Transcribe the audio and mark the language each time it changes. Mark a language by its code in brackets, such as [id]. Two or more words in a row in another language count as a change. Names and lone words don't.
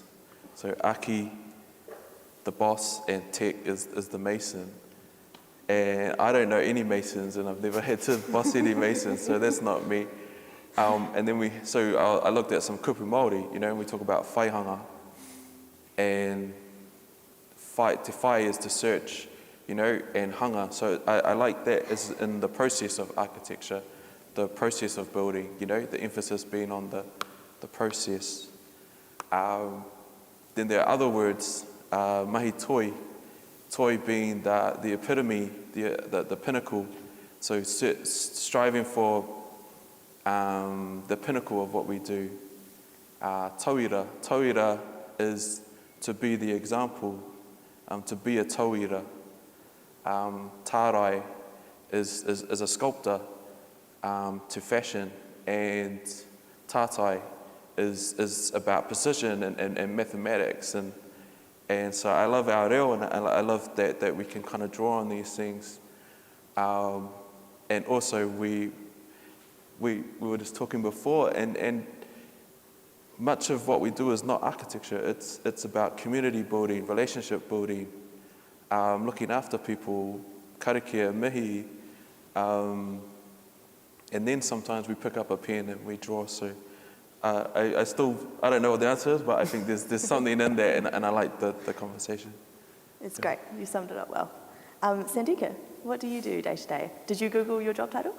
[en] So Aki, the boss, and Tech is the mason. And I don't know any masons, and I've never had to boss any masons, so that's not me. And then I looked at some [mi] kupu Maori, [en] you know, and we talk about whaihanga. And [mi] te whai [en] is to search, you know, and hanga. So I like that as in the process of architecture, the process of building, you know, the emphasis being on the process. Then there are other words, [mi] mahi toi [en] being the epitome, the pinnacle. So striving for the pinnacle of what we do. Tauira is to be the example, to be a tauira. Tārai is a sculptor to fashion, and tātai is about precision and mathematics, and so I love our reo, and I love that we can kind of draw on these things, and also we were just talking before, and much of what we do is not architecture. It's about community building, relationship building, looking after people, [mi] karakia, mihi, [en] and then sometimes we pick up a pen and we draw. So I don't know what the answer is, but I think there's something in there, and I like the conversation. It's great. You summed it up well. Santika, what do you do day to day? Did you Google your job title?